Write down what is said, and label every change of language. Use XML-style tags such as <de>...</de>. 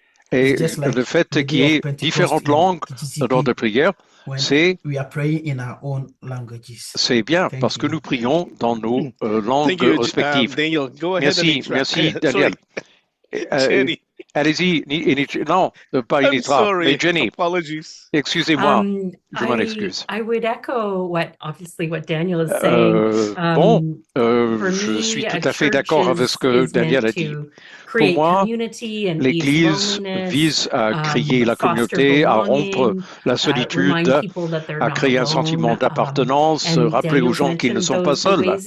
<fr>Et le fait qu'il y ait différentes langues lors de prière, c'est bien parce que nous prions dans nos langues respectives. Merci, Daniel. Allez-y, non, pas Initra, mais Jenny. Excusez-moi, je m'en excuse.</fr> <en>I would echo what Daniel is saying.</en> <fr>Je suis tout à fait d'accord avec ce que Daniel a dit. Pour moi, l'Église vise à créer la communauté, à rompre la solitude, à créer un sentiment d'appartenance, rappeler aux gens qu'ils ne sont pas seuls.</fr>